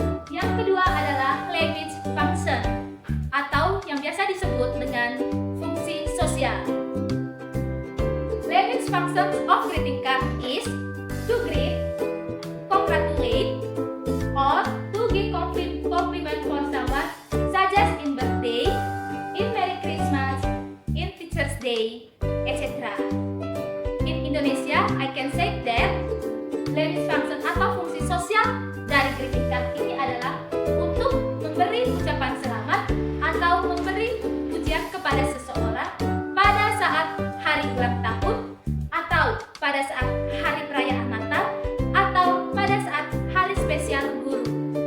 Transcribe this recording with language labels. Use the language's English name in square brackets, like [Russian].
[Indonesian] Yang kedua adalah language function, atau yang biasa disebut dengan fungsi sosial. [English] Language functions of greeting card is to greet, congratulate, or to give compliment for someone, such as in birthday, in Merry Christmas, in Teacher's Day, etc. In Indonesia, I can say that [Indonesian] language function atau fungsi sosial dari greeting card ini adalah untuk memberi ucapan selamat atau memberi pujian kepada seseorang pada saat hari ulang tahun, atau pada saat hari perayaan Natal, atau pada saat hari spesial guru.